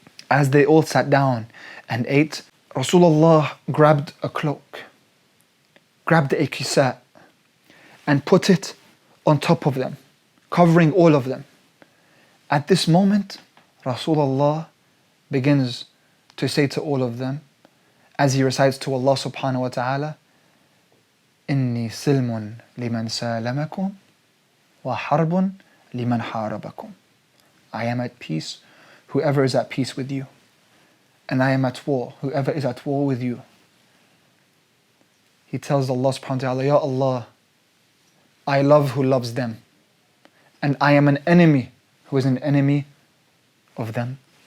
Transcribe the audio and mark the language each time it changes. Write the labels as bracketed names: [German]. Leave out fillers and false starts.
[English] As they all sat down and ate, Rasulullah grabbed a cloak, grabbed a kisa, and put it on top of them, covering all of them. At this moment, Rasulullah begins to say to all of them, as he recites to Allah subhanahu wa ta'ala, Inni [Arabic] إني سلم لمن سالمكم وحرب لمن حاربكم. [English] I am at peace, whoever is at peace with you. And I am at war, whoever is at war with you. He tells Allah subhanahu wa ta'ala, Ya Allah, I love who loves them. And I am an enemy who is an enemy of them.